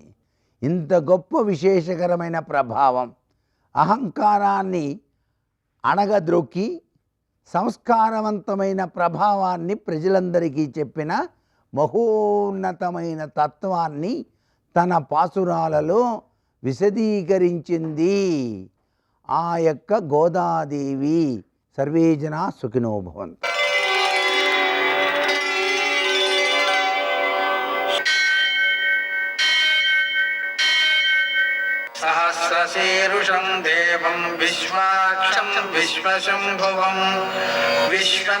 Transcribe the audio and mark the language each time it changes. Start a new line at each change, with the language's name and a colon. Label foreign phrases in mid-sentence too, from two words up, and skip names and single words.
Telugu: ఇంత గొప్ప విశేషకరమైన ప్రభావం, అహంకారాన్ని అణగద్రొక్కి సంస్కారవంతమైన ప్రభావాన్ని ప్రజలందరికీ చెప్పిన మహోన్నతమైన తత్వాన్ని తన పాసురాలలో విశదీకరించింది ఆ యొక్క గోదాదేవి.
Sanskrit: సర్వే జనా సుఖినో భవంతు. సహస్రశీర్ష वीरुषं देवं विश्वाक्षं विश्वशम्भुवं विश्वं